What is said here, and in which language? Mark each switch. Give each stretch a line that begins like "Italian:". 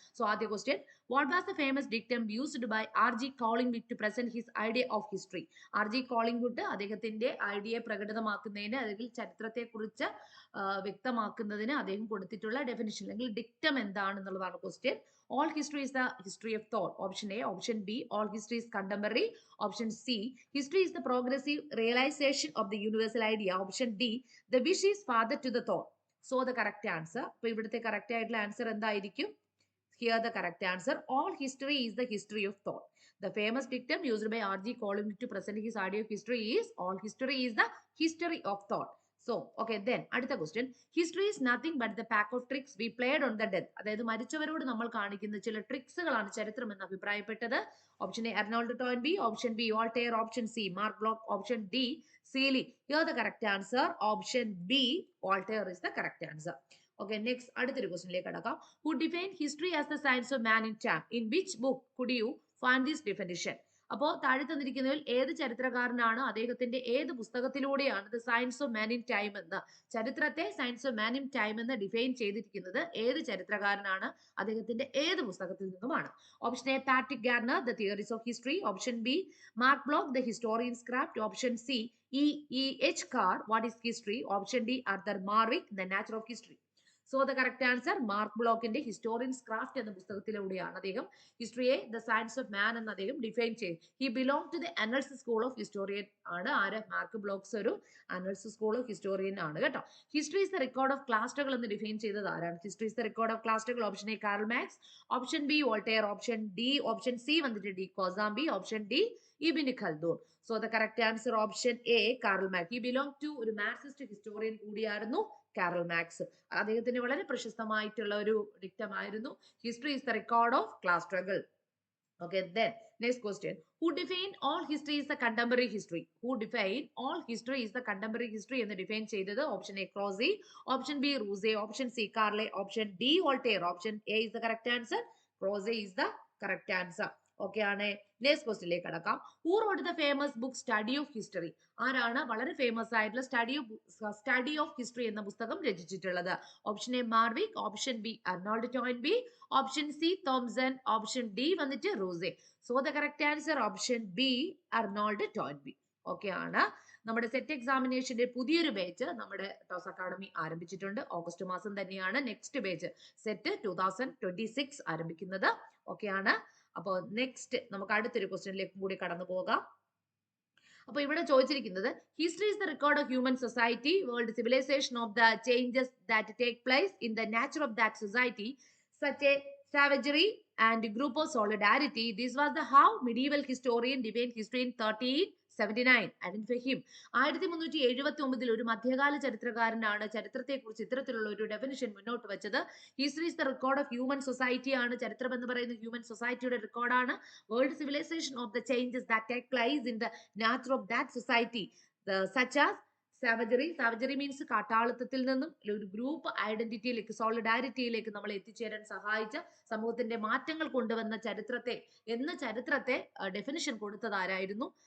English: So ആദ്യ question, what was the famous dictum used by R.G.
Malayalam: Collingwood
English: To present his idea of history?
Malayalam: R.G. Collingwood അദ്ദേഹത്തിന്റെ idea പ്രകടിതമാക്കുന്നതിന് അല്ലെങ്കിൽ ചരിത്രത്തെ കുറിച്ച് വ്യക്തമാക്കുന്നതിന് അദ്ദേഹം കൊടുത്തിട്ടുള്ള ഡെഫിനിഷൻ അല്ലെങ്കിൽ dictum എന്താണെന്നുള്ളതാണ് question.
English: All history is the history of thought. Option A. Option B. All history is contemporary. Option C. History is the progressive realization of the universal idea. Option D. The wish is father to the thought. So the correct answer.
Malayalam: അപ്പോൾ ഇവിടുത്തെ correct ആയിട്ടുള്ള answer എന്തായിരിക്കും?
English: Here the correct answer. All history is the history of thought. The famous dictum used by R.G. Collingwood to present his idea of history is all history is the history of thought. So, okay, then അടുത്ത question, history is nothing but the pack of tricks we played on the death.
Malayalam: അതായത് മരിച്ചവരോട് നമ്മൾ കാണിക്കുന്ന ചില ട്രിക്സുകളാണ് ചരിത്രം എന്ന് അഭിപ്രായപ്പെട്ടത്.
English: Option A Arnold Toynbee, option B Voltaire, option C Marc Bloch, option D Seeley. Here the correct answer, option B, Voltaire is the correct answer.
Malayalam: Okay, next അടുത്തൊരു ക്വസ്റ്റ്യനിലേക്ക് കടക്കാം.
English: Who defined history as the science of man in time? In which book could you find this definition?
Malayalam: അപ്പോൾ താഴെ തന്നിരിക്കുന്നതിൽ ഏത് ചരിത്രകാരനാണ് അദ്ദേഹത്തിന്റെ ഏത് പുസ്തകത്തിലൂടെയാണ്
English: the science of man in time
Malayalam: എന്ന്, ചരിത്രത്തെ science of man in time എന്ന് ഡിഫൈൻ ചെയ്തിരിക്കുന്നത് ഏത് ചരിത്രകാരനാണ്, അദ്ദേഹത്തിന്റെ ഏത് പുസ്തകത്തിൽ നിന്നുമാണ്?
English: Option A Patrick Gardiner, the theories of history. Option B Marc Bloch, the historian's craft. Option C E.H. Carr, what is history? Option D Arthur Marwick, the nature of history. So the correct answer,
Malayalam: mark ബ്ലോക്കിന്റെ historians craft എന്ന പുസ്തകത്തിലൂടെയാണ് അദ്ദേഹം ഹിസ്റ്ററിയെ the science of മാൻ എന്ന് അദ്ദേഹം define ചെയ്തു.
English: He belong to the Annales school of historian ആണ്. ആര്? Marc Bloch's ഒരു Annales school of historian ആണ് കേട്ടോ. History is the record of ക്ലാസ്റ്റുകൾ
Malayalam: എന്ന് ഡിഫൈൻ ചെയ്തത് ആരാണ്?
English: History is the record of ക്ലാസ്റ്റുകൾ. Option A Karl Marx, option B Voltaire, option D, option C വന്നിട്ട് D Kosambi, option D Ibn Khaldun. So the correct answer option A Karl Marx. He belong to ഒരു Marxist historian കൂടിയായിരുന്നു Karl Marx.
Malayalam: അദ്ദേഹത്തിന് വളരെ പ്രശസ്തമായിട്ടുള്ള ഒരു dictum ആയിരുന്നു
English: History is the record of class struggle. Okay, then next question, who defined all history is the contemporary history? Who defined all history is the contemporary history
Malayalam: എന്ന് define ചെയ്തത്?
English: Option A Croce, option B Rousseau, option C Carlyle, option D Voltaire. Option A is the correct answer. Croce is the correct answer.
Malayalam: Okay ആണ്. Next ക്വസ്റ്റ്യനിലേക്ക് കടക്കാം.
English: Who wrote the famous book study of history?
Malayalam: ആരാണ് വളരെ famous ആയിട്ടുള്ള study of history എന്ന പുസ്തകം രചിച്ചിട്ടുള്ളത്?
English: Option A Marwick, option B Arnold Toynbee, option C Thompson, option D വന്നിട്ട് Rousseau. So the correct answer option B Arnold Toynbee. Okay ആണ്.
Malayalam: നമ്മുടെ സെറ്റ് എക്സാമിനേഷന്റെ പുതിയൊരു batch നമ്മുടെ ടോസ് അക്കാഡമി ആരംഭിച്ചിട്ടുണ്ട്. ഓഗസ്റ്റ് മാസം തന്നെയാണ് നെക്സ്റ്റ് ബാച്ച് സെറ്റ് 2026 ആരംഭിക്കുന്നത്. ഓക്കെ ആണ്. അപ്പോൾ നെക്സ്റ്റ് നമുക്ക് അടുത്തൊരു ക്വസ്റ്റ്യനിലേക്ക് കൂടി കടന്നു പോകാം. അപ്പൊ ഇവിടെ ചോദിച്ചിരിക്കുന്നത്,
English: History is the record of human society, world civilization of the changes that take place in the nature of that society, such a savagery and group of solidarity. This was the how medieval historian defined history in 1379. Identify him.
Malayalam: 1379 ഒരു മധ്യകാല ചരിത്രകാരനാണ് ചരിത്രത്തെക്കുറിച്ച് ഇത്തരത്തിലുള്ള ഒരു definition മുന്നോട്ട് വെച്ചത്.
English: history is the record of human society
Malayalam: ആണ്. ചരിത്രം എന്ന് പറയുന്നത് ഹ്യൂമൻ സൊസൈറ്റിയുടെ റെക്കോർഡാണ്.
English: world civilization of the changes that take place in the nature of that society, such as savagery
Malayalam: means കാട്ടാളത്തിൽ നിന്നും ഒരു ഗ്രൂപ്പ് ഐഡന്റിറ്റിയിലേക്ക്, സോളിഡാരിറ്റിയിലേക്ക് നമ്മൾ എത്തിച്ചേരാൻ സഹായിച്ച, സമൂഹത്തിന്റെ മാറ്റങ്ങൾ കൊണ്ടുവന്ന ചരിത്രത്തെ ഡെഫിനിഷൻ കൊടുത്തത് ആരായിരുന്നു?